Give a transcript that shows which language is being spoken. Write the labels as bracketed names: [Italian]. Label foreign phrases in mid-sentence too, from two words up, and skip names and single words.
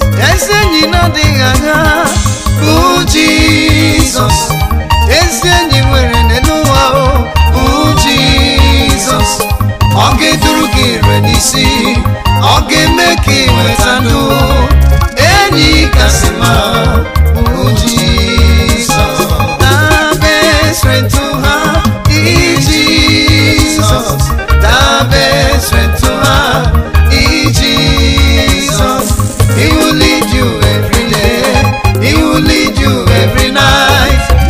[Igbo] Ezi enyi na-adịghị agha bụ Jizọs. Ezi enyi nwere n'elu ụwa bụ Jizọs. Ọ ga-eduru gị ire n'isi. Ọ ga-eme ka ị nweta ndụ. Enyi kasị mma bụ Jizọs. [English] The best friend to have is Jesus. The best friend to have is Jesus. He will lead you every day. He will lead you every night.